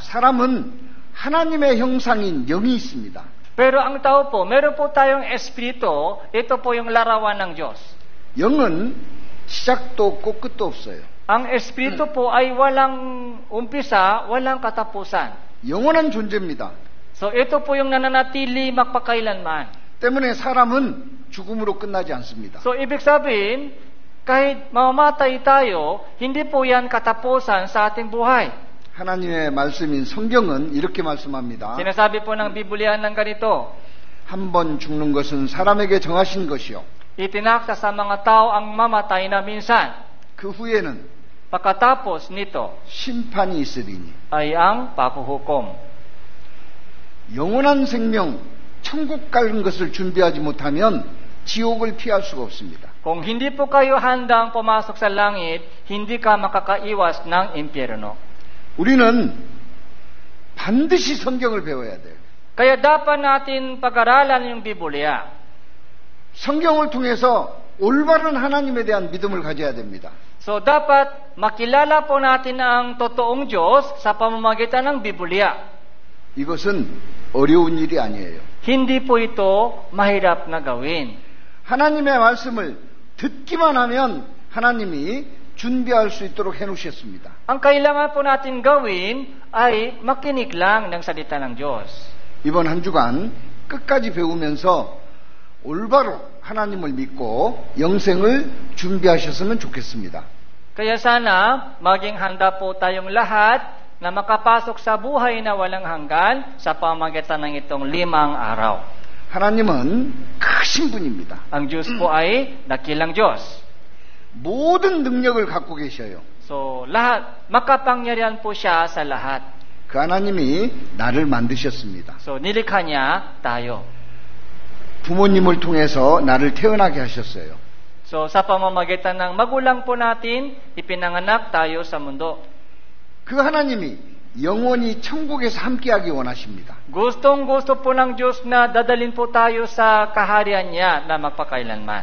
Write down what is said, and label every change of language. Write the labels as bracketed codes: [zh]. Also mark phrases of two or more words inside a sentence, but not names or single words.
[ko] 사람은 하나님의 형상인 영이 있습니다. [tl] Pero ang tao po, meron po tayong espiritu, ito po yung larawan ng Diyos. [ko] 영은 시작도 없고 끝도 없어요. [tl] Ang espiritu po ay walang umpisa, walang katapusan. [ko] 영원한 존재입니다. [tl] So ito po yung nananatili magpakailanman. [ko] 때문에 사람은 죽음으로 끝나지 않습니다. [tl] So ibig sabihin, kahit mamamatay tayo, hindi po yan katapusan sa ating buhay. [ko] 하나님의 말씀인 성경은 이렇게 말씀합니다. [tl] Sinasabi po ng Biblia ng ganito, [ko] 한 번 죽는 것은 사람에게 정하신 것이요. [tl] itinakda sa mga tao ang mamatay na minsan. [ko] 그 후에는 [tl] Pagkatapos nito [ko] 심판이 있으리니. [tl] ay ang paghuhukom. [ko] 영원한 생명, 천국 가는 것을 준비하지 못하면 지옥을 피할 수가 없습니다. [tl] Kung hindi po kayo handang pumasok sa langit, hindi ka makakaiwas ng impyerno. [ko] 우리는 반드시 성경을 배워야 돼요. [tl] Kaya dapat natin pag-aralan yung Biblia. [ko] 성경을 통해서 올바른 하나님에 대한 믿음을 가져야 됩니다. [tl] So dapat makilala po natin ang totoong Diyos sa pamamagitan ng Biblia. [ko] 이것은 어려운 일이 아니에요. [tl] Hindi po ito mahirap na gawin. [ko] 하나님의 말씀을 듣기만 하면 하나님이 준비할 수 있도록 해놓으셨습니다. [tl] Ang kailangan po natin gawin ay makinig lang ng salita ng Diyos. [ko] 이번 한 주간 끝까지 배우면서 올바로 하나님을 믿고 영생을 준비하셨으면 좋겠습니다. [tl] Kaya sana maging handa po tayong lahat na makapasok sa buhay na walang hanggan sa pamamagitan ng itong 5 araw. [ko] 하나님은 크신 분입니다. [tl] Ang Diyos po ay dakilang Diyos. [ko] 모든 능력을 갖고 계셔요. [tl] So lahat, makapangyarihan po siya sa lahat. [ko] 그 하나님이 나를 만드셨습니다. [tl] So nilikha niya tayo. [ko] 부모님을 통해서 나를 태어나게 하셨어요. [tl] So sa pamamagitan ng magulang po natin, ipinanganak tayo sa mundo. [ko] 그 하나님이 영원히 천국에서 함께하기 원하십니다. [tl] Gustong-gusto po ng Diyos na dadalhin po tayo sa kaharian niya na magpakailanman.